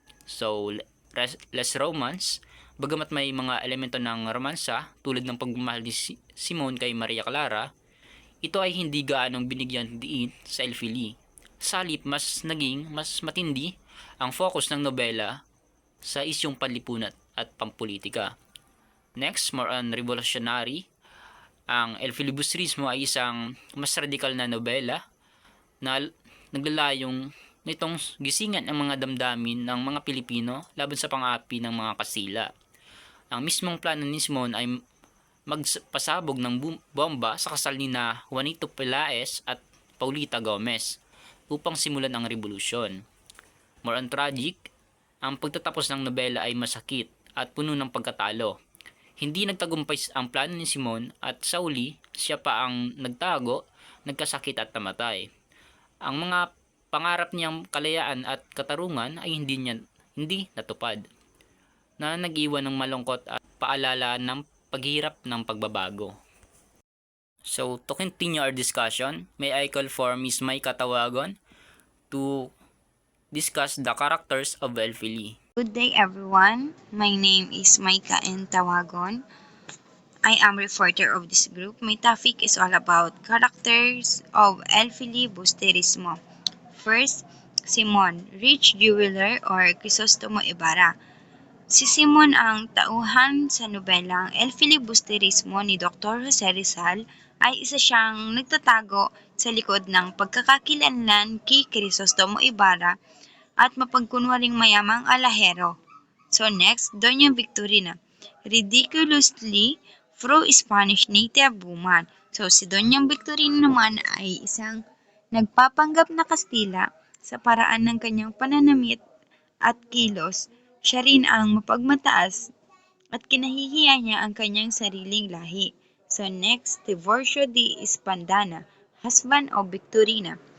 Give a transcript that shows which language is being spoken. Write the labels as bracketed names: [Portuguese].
[English] So, less romance, [Filipino] bagamat may mga elemento ng romansa tulad ng pagmamahal ni Simon kay Maria Clara, ito ay hindi gaanong binigyan diin sa El Fili. Sa halip, mas matindi ang focus ng nobela sa isyong panlipunan at pampolitika. [English] Next, more on revolutionary. [Filipino] Ang El Filibusterismo ay isang mas radikal na nobela na naglalayong nitong gisingan ang mga damdamin ng mga Pilipino laban sa pang-aapi ng mga Kastila. Ang mismong plano ni Simon ay magpasabog ng bomba sa kasal ni na Juanito Pelaez at Paulita Gomez upang simulan ang revolusyon. [English] More on tragic, [Filipino] ang pagtatapos ng nobela ay masakit at puno ng pagkatalo. Hindi nagtagumpay ang plano ni Simon at sa uli, siya pa ang nagtago, nagkasakit at namatay. Ang mga pangarap niyang kalayaan at katarungan ay hindi natupad, na nag-iwan ng malungkot at paalala ng paghirap ng pagbabago. [English] So, to continue our discussion, may I call for Ms. May Katawagon to discuss the characters of El Fili. Good day everyone. My name is Maika N. Tawagon. I am reporter of this group. My topic is all about characters of El Filibusterismo. First, Simon, rich jeweler or Crisostomo Ibarra. [Filipino] Si Simon ang tauhan sa nobelang El Filibusterismo ni Dr. Jose Rizal ay isa siyang nagtatago sa likod ng pagkakakilanlan kay Crisostomo Ibarra at mapagkunwaring mayamang alahero. [English] So next, Doña Victorina, ridiculously pro-Spanish native woman. [Filipino] So si Doña Victorina naman ay isang nagpapanggap na Kastila sa paraan ng kanyang pananamit at kilos. Siya rin ang mapagmataas at kinahihiya niya ang kanyang sariling lahi. [English] So next, Tiburcio de Espandana, husband of Victorina.